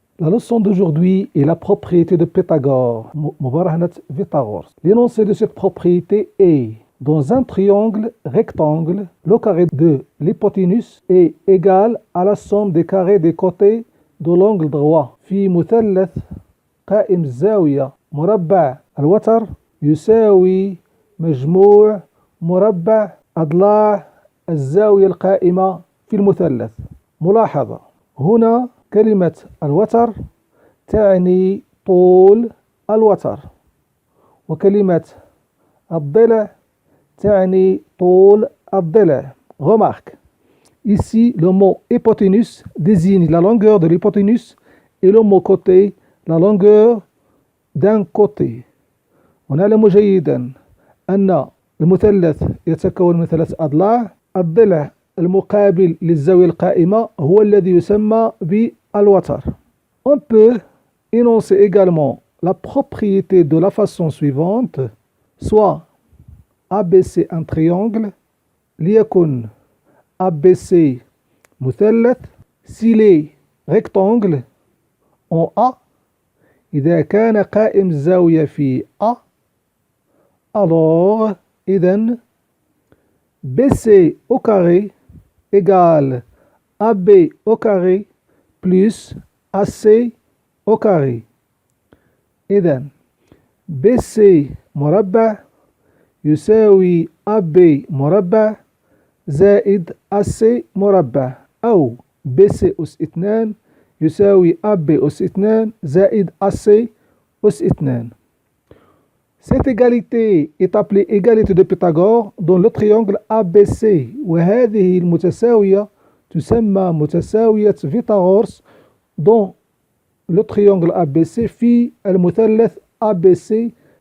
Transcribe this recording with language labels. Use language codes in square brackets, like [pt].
[fr] La leçon d'aujourd'hui est la propriété de Pythagore, Mubarahnat Pythagore. L'énoncé de cette propriété est: dans un triangle rectangle, le carré de l'hypoténuse est égal à la somme des carrés des côtés de l'angle droit. [ar] في مثلث قائم الزاوية مربع الوتر يساوي مجموع مربع أضلاع الزاوية القائمة في المثلث. ملاحظة: هنا كلمة الوتر تعني طول الوتر، وكلمة الضلع تعني طول الضلع. [fr] Remarque: ici, le mot hypoténuse désigne la longueur de l'hypoténuse et le mot côté, la longueur d'un côté. [ar] ونعلم جيدا أن المثلث يتكون من ثلاث أضلاع. الضلع المقابل للزاوية القائمة هو الذي يسمى بالوتر. [fr] On peut énoncer également la propriété de la façon suivante: soit abaisser un triangle [ar] ليكن ABC مثلث [fr] s'il est rectangle en A. [ar] إذا كان قائم الزاوية في A, [fr] alors [ar] إذن [fr] BC au carré égale AB au carré plus AC au carré. [ar] إذن BC مربع يساوي AB مربع زائد AC مربع، أو BC أس 2 يساوي AB أس 2 زائد AC أس 2. [fr] Cette égalité est appelée égalité de Pythagore dans le triangle ABC، [ar] وهذه المتساوية تسمى متساوية فيثاغورس [fr] dans le triangle ABC [ar] في المثلث ABC.